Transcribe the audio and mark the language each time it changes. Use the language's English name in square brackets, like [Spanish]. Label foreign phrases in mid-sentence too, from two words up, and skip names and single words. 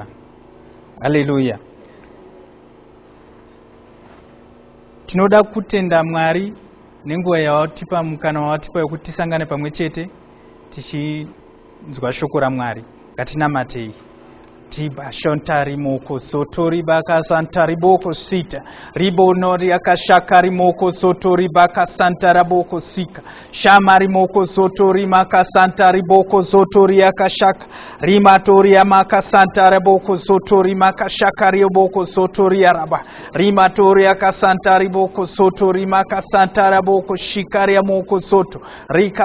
[Shona] Hallelujah. Tinoda kutenda Mwari nenguva yawatipa mukana wawatipa yokuti tisangane pamwe chete tichinzwa shoko raMwari. Ngatinamatei. Tiba shontari moko sotori baka santari boko sita ribonori akashakari moko sotori baka santara boko sika shamari moko sotori maka santari boko sotori akashaka rimatori amaka santara boko sotori maka shakari boko sotori araba rimatori akasantari boko sotori maka santara boko shikari moko soto rika